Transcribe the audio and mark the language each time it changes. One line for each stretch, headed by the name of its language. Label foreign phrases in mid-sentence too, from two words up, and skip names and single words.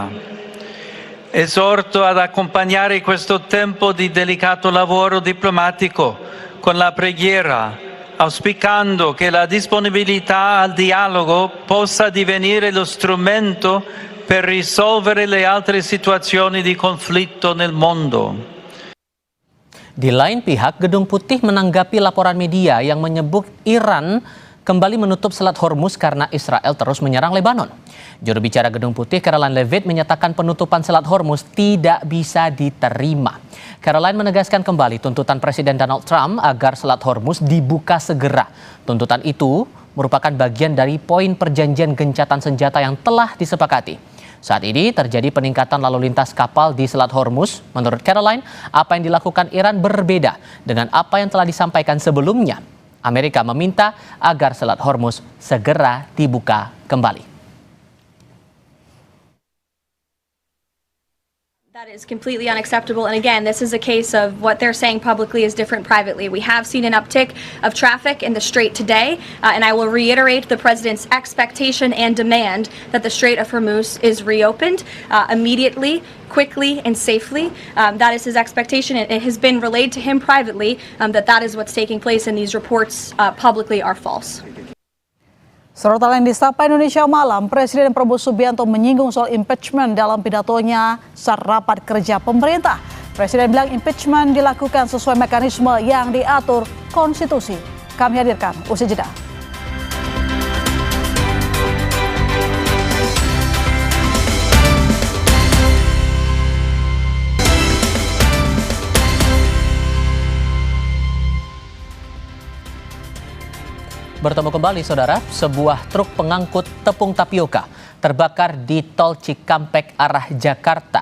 Italian: Esorto ad accompagnare questo tempo di delicato lavoro diplomatico con la preghiera, auspicando che la disponibilità al dialogo possa divenire lo strumento per risolvere le altre situazioni di conflitto nel mondo.
Indonesian: Di lain pihak, Gedung Putih menanggapi laporan media yang menyebut Iran kembali menutup Selat Hormuz karena Israel terus menyerang Lebanon. Juru bicara Gedung Putih, Caroline Levitt, menyatakan penutupan Selat Hormuz tidak bisa diterima. Caroline menegaskan kembali tuntutan Presiden Donald Trump agar Selat Hormuz dibuka segera. Tuntutan itu merupakan bagian dari poin perjanjian gencatan senjata yang telah disepakati. Saat ini terjadi peningkatan lalu lintas kapal di Selat Hormuz. Menurut Caroline, apa yang dilakukan Iran berbeda dengan apa yang telah disampaikan sebelumnya. Amerika meminta agar Selat Hormuz segera dibuka kembali.
English: That is completely unacceptable. And again, this is a case of what they're saying publicly is different privately. We have seen an uptick of traffic in the Strait today, and I will reiterate the President's expectation and demand that the Strait of Hormuz is reopened immediately, quickly, and safely. That is his expectation. It has been relayed to him privately that is what's taking place, and these reports publicly are false.
Indonesian: Sorotan lain di Sapa Indonesia Malam, Presiden Prabowo Subianto menyinggung soal impeachment dalam pidatonya saat rapat kerja pemerintah. Presiden bilang impeachment dilakukan sesuai mekanisme yang diatur konstitusi. Kami hadirkan usai jeda. Bertemu kembali saudara, sebuah truk pengangkut tepung tapioka terbakar di tol Cikampek arah Jakarta.